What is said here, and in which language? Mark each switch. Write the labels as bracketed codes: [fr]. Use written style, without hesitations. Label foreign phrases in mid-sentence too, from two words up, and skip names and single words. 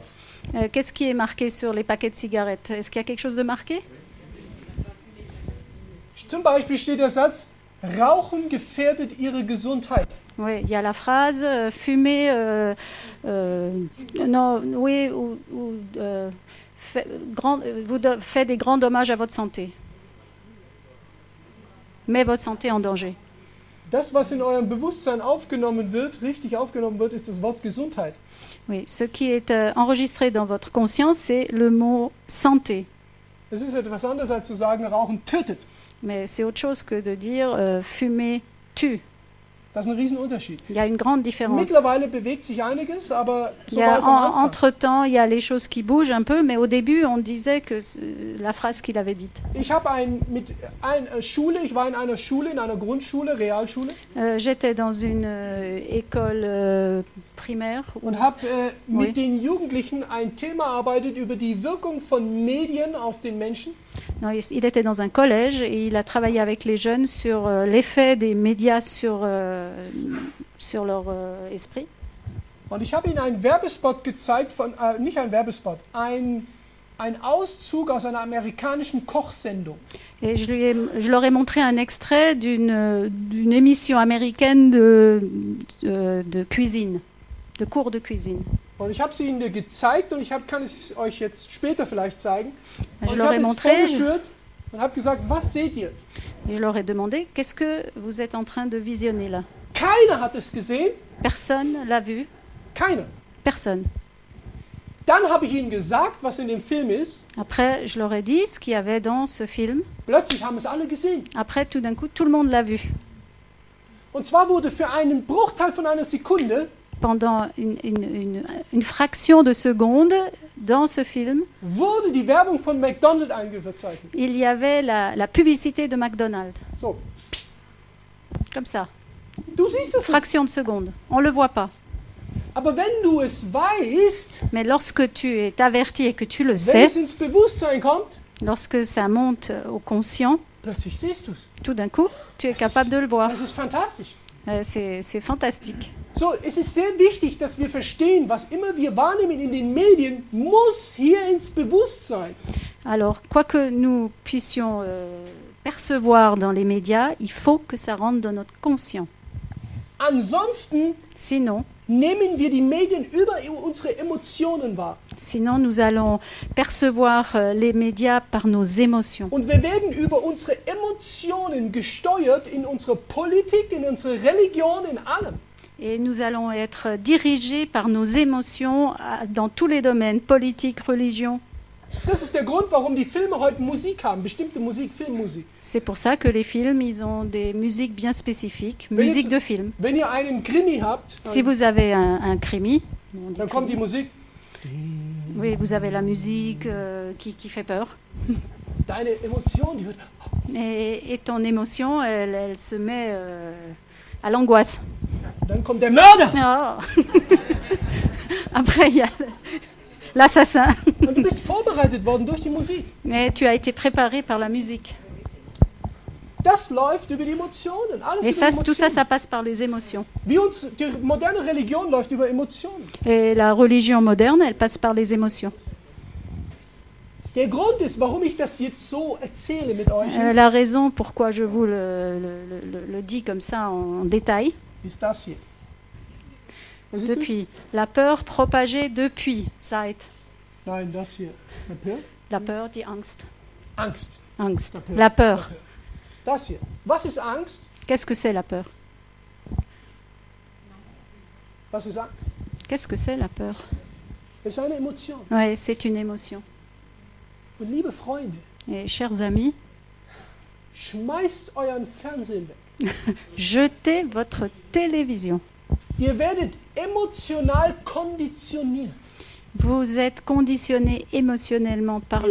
[fr] Qu'est-ce qui est marqué sur les paquets de cigarettes? Est-ce qu'il y a quelque chose de marqué? [de] Zum Beispiel steht der Satz, Rauchen gefährdet ihre Gesundheit. [fr] Oui, il y a la phrase fumer, non, oui, fait des grands dommages à votre santé. Met votre santé en danger. [de] Das, was in eurem Bewusstsein aufgenommen wird, richtig aufgenommen wird, ist das Wort Gesundheit. [fr] Oui, ce qui est enregistré dans votre conscience, c'est le mot santé. [de] Das ist etwas anderes, als zu sagen, Rauchen tötet. [fr] Mais c'est autre chose que de dire fumer tue. [de] Das ist ein Riesenunterschied. [fr] Il y a une grande différence. [de] Mittlerweile bewegt sich einiges, aber so [fr] Il y [de] war [fr] a, [de] es am Anfang. [fr] entre-temps, il y a les choses qui bougent un peu, mais au début, on disait que la phrase qu'il avait dite. [de] Ich habe ich war in einer Schule, in einer Grundschule, Realschule, [fr] J'étais dans une école primaire où [de] und habe [fr] Oui. [de] mit den Jugendlichen ein Thema erarbeitet über die Wirkung von Medien auf den Menschen. [fr] non, il était dans un collège et il a travaillé avec les jeunes sur l'effet des médias sur leur esprit. [de] Und ich habe ihnen einen Werbespot gezeigt, nicht ein Werbespot, ein Auszug aus einer amerikanischen Kochsendung. [fr] Et je leur ai montré un extrait d'une émission américaine de cuisine, de cours de cuisine. [de] Und ich habe sie ihnen gezeigt und kann es euch jetzt später vielleicht zeigen. Und [fr] Je [de] ich [fr] leur [de] habe [fr] ai [de] es [fr] montré, [de] vorgeführt und habe gesagt, was seht ihr? [fr] et je leur ai demandé, qu'est-ce que vous êtes en train de visionner là? [de] Keiner hat es gesehen, [fr] Personne l'a vu, [de] keiner. [fr] personne. [de] Dann habe ich ihnen gesagt, was in dem Film ist. [fr] Après, je leur ai dit ce qu'il y avait dans ce film. [de] Plötzlich haben es alle gesehen. [fr] Après, tout d'un coup, tout le monde l'a vu. [de] Und zwar wurde für einen Bruchteil von einer Sekunde [fr] Pendant une fraction de seconde, Dans ce film, [de] wurde die Werbung von McDonald's eingezeichnet. [fr] il y avait la publicité de McDonald's. [de] So, [fr] Comme ça, [de] du siehst es nicht. [fr] fraction de seconde. On ne le voit pas. [de] Aber wenn du es weißt, [fr] Mais lorsque tu es averti et que tu le [de] wenn [fr] sais, [de] es ins Bewusstsein kommt, [fr] lorsque ça monte au conscient, [de] plötzlich siehst du es. [fr] tout d'un coup, tu es capable de le voir. [de] Das ist fantastisch. [fr] C'est fantastique. [de] So, es ist sehr wichtig, dass wir verstehen, was immer wir wahrnehmen in den Medien, muss hier ins Bewusstsein. [fr] Alors, quoi que nous puissions percevoir dans les médias, il faut que ça rentre dans notre conscient. [de] Ansonsten [fr] Sinon, [de] nehmen wir die Medien über unsere Emotionen wahr. [fr] nous allons percevoir les médias par nos émotions. [de] Und wir werden über unsere Emotionen gesteuert in unserer Politik, in unserer Religion, in allem. [fr] Et nous allons être dirigés par nos émotions dans tous les domaines, politique, religion. [de] Das ist der Grund, warum die Filme heute Musik haben, bestimmte Musik, Filmmusik. [fr] C'est pour ça que les films, ils ont des musiques bien spécifiques, [de] Wenn [fr] musique [de] jetzt- [fr] de film. [de] Wenn ihr einen Krimi habt, [fr] Si vous avez un krimi, on dit [de] dann kommt die [fr] krimi. [de] Musik. [fr] Oui, vous avez la musique qui fait peur. [de] Deine Emotion, die wird... [fr] Et ton émotion, elle se met à l'angoisse. [de] Dann kommt der Mörder. [fr] Oh. Après, il y a l'assassin. [de] Und du bist vorbereitet worden durch die Musik. [fr] Mais tu as été préparé par la musique. [de] Das läuft über die Emotionen. Alles [fr] Et [de] über [fr] ça, [de] die [fr] tout ça, [de] Emotionen. [fr] ça passe par les émotions. [de] Wie uns, die moderne Religion läuft über Emotionen. [fr] Et la religion moderne, elle passe par les émotions. [de] Der Grund ist, warum ich das jetzt so erzähle mit euch, [fr] La raison pourquoi je vous le dis comme ça en détail, [de] ist das hier. Was ist [fr] depuis la peur propagée depuis, [de] seit. das? Nein, das hier. [fr] La peur? La peur, [de] die Angst. Angst. Angst. [fr] La peur. La peur. [de] Das hier. Was ist Angst? [fr] Qu'est-ce que c'est la peur? [de] Was ist Angst? [fr] Qu'est-ce que c'est la peur? [de] Es ist eine Emotion. [fr] Ouais, c'est une émotion. [de] Und liebe Freunde, [fr] Et chers amis, [de] schmeißt euren Fernsehen weg. [fr] jetez votre télévision. [de] Ihr werdet emotional konditioniert. [fr] Vous êtes conditionné émotionnellement par la